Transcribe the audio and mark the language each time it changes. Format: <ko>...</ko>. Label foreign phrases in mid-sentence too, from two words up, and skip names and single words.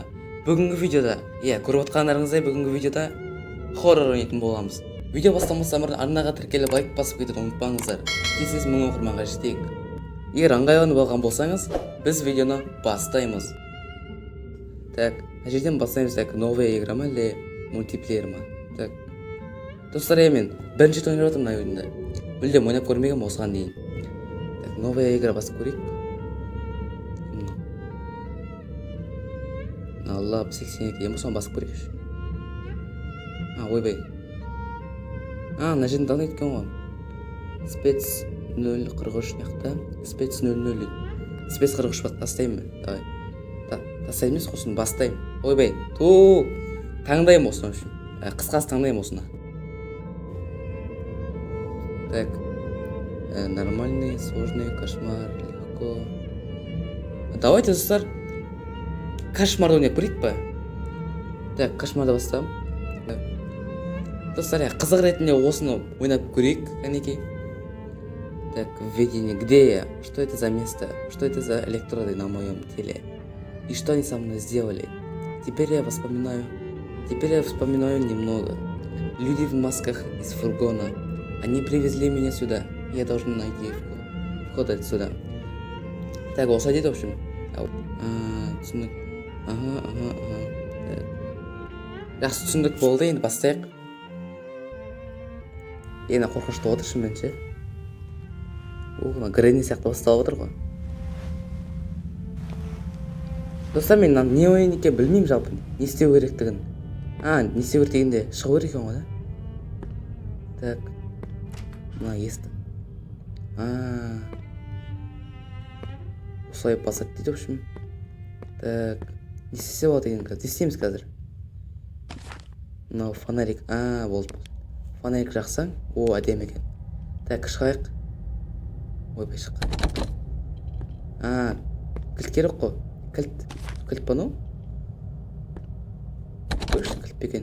<kk>Бүгінгі видеода, көріп отқандарыңыздай бүгінгі видеода хоррор ойнайтын боламыз. Видео бастамастан бұрын арнаға тіркеліп лайк басып кетуді ұмытпаңыздар. Тез мың оқырманға жетейік. Егер ыңғайланып алған болсаңыз, біз видеоны бастаймыз. Так, мына жерден бастаймыз.</kk> <ru>Так, новая игра ма или мультиплеер ма? Так.</ru> <kk>Достар, мен бірінші рет ойнап жатырмын мына ойында. Мүлдем ойнап көрмеген осыған дейін.</kk> <ru>Так, новая игра</ru> <kk>басып көрейік. Алла, 82 ең соң басып көрейікші. Ойбай. Мына жерін дауын еткен ғой. Спец 043 неқта. Спец 00. Спец 43 тастаймын. Давай. Тастаймыз қосын бастаймын. Ойбай. Таңдайым осыны үшін. Қысқасы таңдайым осыны. Так.</kk> <ru>Нормальный, сложный, кошмар, легко. Давайте,</ru> <kk>достар, кошмарды ойнап көрейік па? Так, кошмарды бастам. Достар, қызық ретінде осыны ойнап көрейік, кәнекей.</kk> <ru>Так, введение. Где я? Что это за место? Что это за электроды на моем теле? И что они со мной сделали? Теперь я вспоминаю немного. Люди в масках из фургона. Они привезли меня сюда. Я должен найти вход отсюда.</ru> <kk>Так, осы дейді,</kk> <ru>в общем.</ru> <kk>Түсіндік. Жақсы түсіндік болды, енді бастайық. Енді қорқынышты отыр шынымен ше. Гренни сияқты басталып отыр ғой. Достар, мен не ойын екен білмеймін жалпы. Не істеу керектігін. Не істеу керек дегенде шығу керек екен ғой, да? Так. Мына естім. Осылай басады дейді,</kk> <ru>в общем.</ru> <kk>Так. Не істесе болады екен қазір. Не істейміз қазір? Мынау фонарик. Болды. Фонарик жақсаң. Әдемі екен. Так, шығайық. Ойбай, шыққан. Кілт керек қой. Кілт па ну? Көрші кілт бекен.</kk>